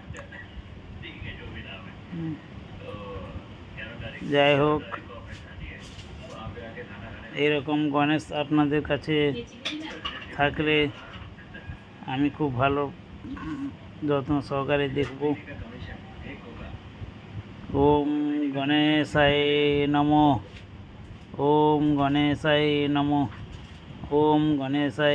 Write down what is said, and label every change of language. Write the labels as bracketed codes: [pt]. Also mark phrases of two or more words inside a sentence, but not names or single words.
[bn] যাই হোক, এরকম গণেশ আপনাদের কাছে থাকলে আমি খুব ভালো যত্ন সহকারে দেখব। [sa] ওম গণেশায় নমঃ। ওম গণেশায় নমঃ। ওম গণেশায়